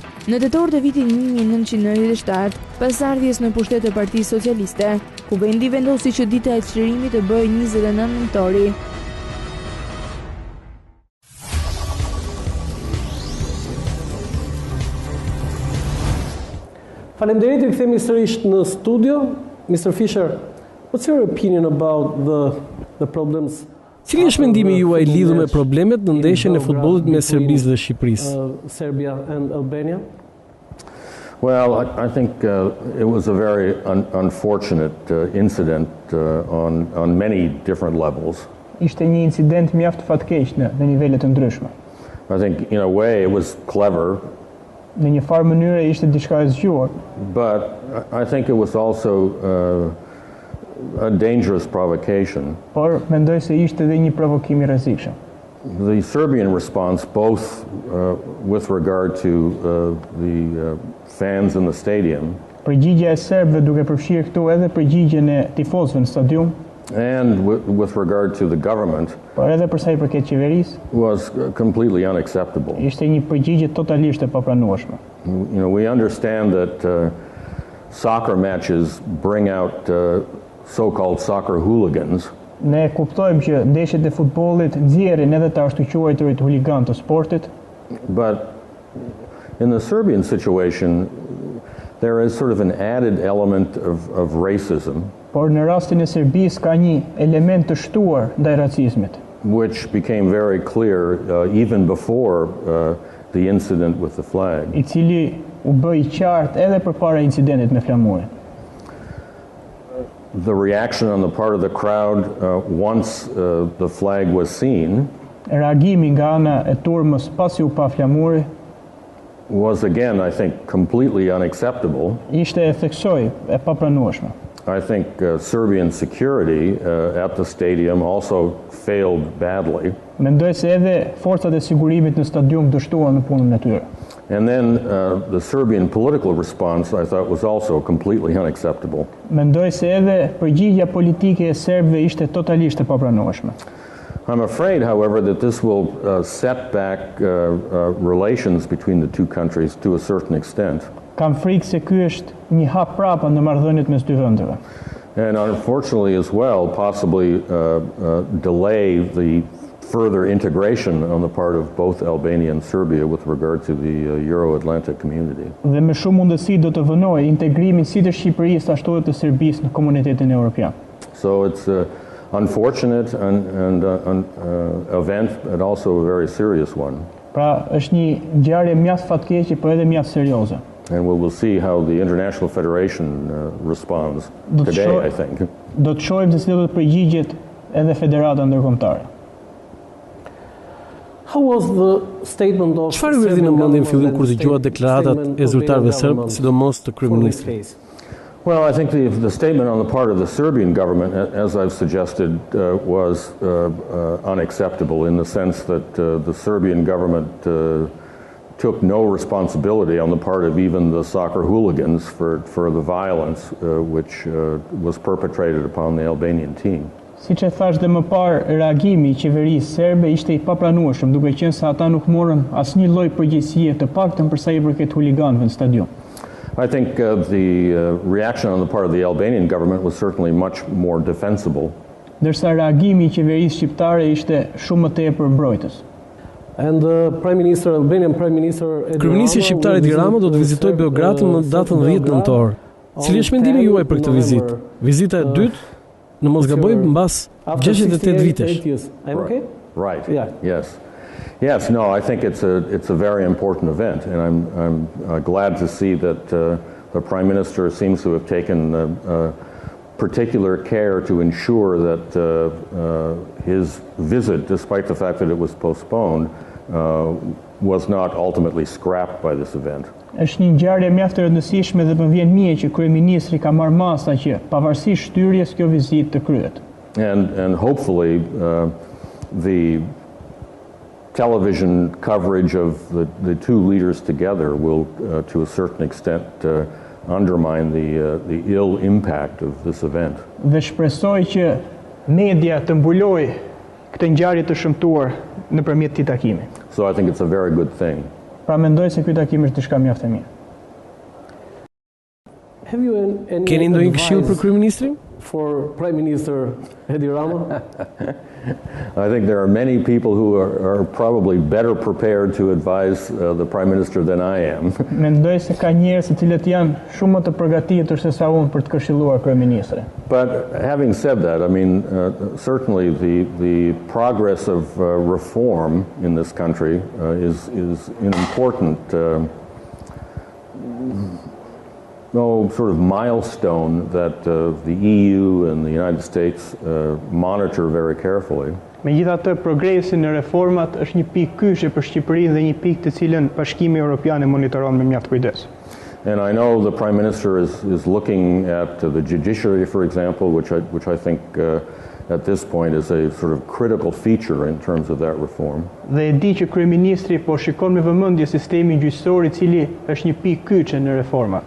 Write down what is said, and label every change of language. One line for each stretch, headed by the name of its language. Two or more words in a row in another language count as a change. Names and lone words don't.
Albanian: Në tetor të vitit 1997, pas ardhjes në pushtet të Partisë Socialiste, Kuvendi vendosi që dita e çlirimit të bëhej 29 nëntori. Faleminderit, ju kthehemi sërish në studio.
English: Mr. Fisher, what's your opinion about the problems?
Albanian: Cili është mendimi juaj lidhur me problemet në ndeshjen e futbollit mes Serbisë dhe Shqipërisë?
English: Serbia and Albania? Well, I think it was a very unfortunate incident on many different levels.
Albanian: Ishte një incident mjaft fatkeq në nivele të ndryshme.
English: I think in a way it was clever.
Albanian: Në një farë mënyre ishte diçka e zgjuar.
English: But I think it was also a dangerous provocation.
Albanian: Por mendoj se ishte edhe një provokim i rrezikshëm.
English: The Serbian response, both with regard to the fans in the stadium,
Albanian: përgjigjja e serbëve duke përfshirë këtu edhe përgjigjen e tifozëve në stadium,
English: and with regard to the government,
Albanian: por edhe për sa i përket qeverisë,
English: was completely unacceptable.
Albanian: Ishte një përgjigje totalisht e papranueshme.
English: You know, we understand that soccer matches bring out so-called soccer hooligans.
Albanian: Ne kuptojmë që ndeshjet e futbollit nxjerrin edhe të ashtu quajturit huligan të sportit.
English: But in the Serbian situation, there is sort of an added element of racism.
Albanian: Por në rastin e Serbisë ka një element të shtuar ndaj racizmit,
English: which became very clear even before the incident with the flag.
Albanian: I cili u bë i qartë edhe përpara incidentit me flamurin.
English: The reaction on the part of the crowd once the flag was seen,
Albanian: reagimi nga ana e turmës pasi u pa flamuri,
English: was again, I think, completely unacceptable.
Albanian: Ishte e theksoj e papranueshme.
English: I think Serbian security at the stadium also failed badly.
Albanian: Mendoj se edhe forcat e sigurimit në stadium dështuan në punën e tyre.
English: And then the Serbian political response, I thought, was also completely unacceptable.
Albanian: Mendoj se edhe përgjigjja politike e serbëve ishte totalisht e papranueshme.
English: I'm afraid, however, that this will set back relations between the two countries to a certain extent.
Albanian: Kam frikë se ky është një hap prapa në marrëdhëniet mes dy vendeve.
English: And unfortunately as well, possibly delay the further integration on the part of both Albania and Serbia with regard to the Euro-Atlantic community.
Albanian: Dhe me shumë mundësi do të vënojë integrimin si të Shqipërisë ashtu edhe të Serbisë në komunitetin evropian.
English: So it's unfortunate and event, but also a very serious one.
Albanian: Pra është një ngjarje mjaft fatkeqe, por edhe mjaft serioze.
English: And we will see how the International Federation responds today, I think.
Albanian: Do të shohim se si do të përgjigjet edhe Federata Ndërkombëtare.
English: How was the statement of
Albanian: Çfarë erdhi në mendjen fillim kur dëgjua deklaratat e zyrtarëve serb, sidomos të kryeministrit?
English: Well, I think the statement on the part of the Serbian government, as I've suggested, was unacceptable in the sense that the Serbian government took no responsibility on the part of even the soccer hooligans for the violence which was perpetrated upon the Albanian team.
Albanian: Siç e thash dhe më parë, reagimi I qeverisë serbe ishte I papranueshëm, duke qenë se ata nuk morën asnjë lloj përgjegjësie të paktën për sa I përket huliganëve në stadium.
English: I think the reaction on the part of the Albanian government was certainly much more defensible.
Albanian: Ndërsa reagimi I qeverisë shqiptare ishte shumë më tepër mbrojtës.
English: And Albanian Prime Minister
Albanian: Kryeministri shqiptar Edi Rama do të vizitojë Beogradin në datën 10 nëntor. Cili është mendimi juaj për këtë vizitë? Vizita e dytë, në mos gaboj, mbas 68 vitesh.
English: Right. Yeah. Yes. No, I think it's a very important event, and I'm glad to see that the Prime Minister seems to have taken particular care to ensure that his visit, despite the fact that it was postponed, was not ultimately scrapped by this event.
Albanian: Është një ngjarje mjaft e rëndësishme dhe më vjen mije që kryeministri ka marrë masa që pavarësisht shtyrjes kjo vizitë të kryhet.
English: And hopefully the television coverage of the two leaders together will, to a certain extent, undermine the ill impact of this event.
Albanian: Dhe shpresoj që media të mbuloj këtë ngjarje të shëmtuar nëpërmjet këtij takimi.
English: So I think it's a very good thing.
Albanian: Pra mendoj se ky takim është diçka mjaft e mirë. Keni ndonjë këshill për kryeministrin?
English: For Prime Minister Edi Rama? I think there are many people who are probably better prepared to advise the Prime Minister than I am.
Albanian: Mendoj se ka njerëz të cilët janë shumë më të përgatitur se sa unë për të këshilluar kryeministrin.
English: But having said that, I mean, certainly the progress of reform in this country is an important sort of milestone that the EU and the United States monitor very carefully.
Albanian: Megjithatë, progresi në reformat është një pikë kyçe për Shqipërinë dhe një pikë të cilën Bashkimi Evropian e monitoron me mjaft kujdes.
English: And I know the Prime Minister is looking at the judiciary, for example, which I think at this point is a sort of critical feature in terms of that reform.
Albanian: Dhe e di që kryeministri po shikon me vëmendje sistemin gjyqësor I cili është një pikë kyçe në reformat.